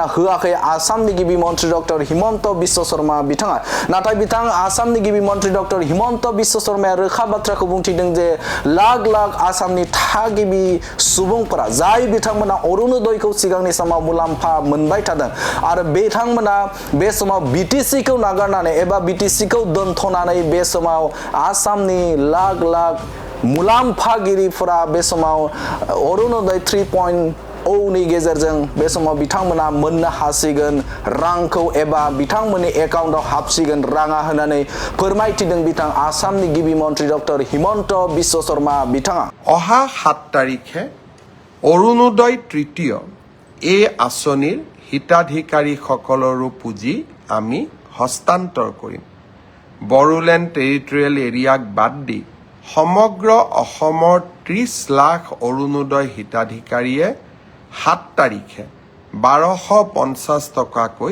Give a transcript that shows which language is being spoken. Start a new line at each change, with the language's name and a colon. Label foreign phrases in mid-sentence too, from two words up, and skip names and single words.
Bodo: होआखै आसामनि गिबि मन्त्रि डक्टर हिमन्त बिश्व शर्मा बिथाङा नाथाय बिथां आसामनि गिबि मन्त्रि डक्टर हिमन्त बिश्व शर्माया रोखा बाथ्राखौ बुंथिदों जे लाख लाख आसामनि थागिबि सुबुंफोरा जाय बिथांमोना अरुणोदयखौ सिगांनि समाव मुलाम्फा मोनबाय थादों आरो बिथांमोना बे समाव बीटीसीखौ नागारनानै एबा बीटीसीखौ दोनथ'नानै बे समाव आसामनि लाख लाख मुलाम्फागिरिफोरा बे समाव अरुणोदय 3.0 नि गेजेरजों बे समाव बिथांमोना मोननो हासिगोन रांखौ एबा बिथांमोननि एकाउन्टआव हाबसिगोन राङा होननानै फोरमायथिदों बिथां आसामनि गिबि मन्त्रि डक्टर हिमन्त बिश्व शर्मा बिथाङा
Assamese: অহা 7 তাৰিখে অৰুণোদয় তৃতীয় এই আঁচনিৰ হিতাধিকাৰীসকলৰো পুঁজি আমি হস্তান্তৰ কৰিম বড়োলেণ্ড টেৰিটৰিয়েল এৰিয়াক বাদ দি সমগ্ৰ অসমৰ 30 লাখ অৰুণোদয় হিতাধিকাৰীয়ে 7 তাৰিখে 1250 টকাকৈ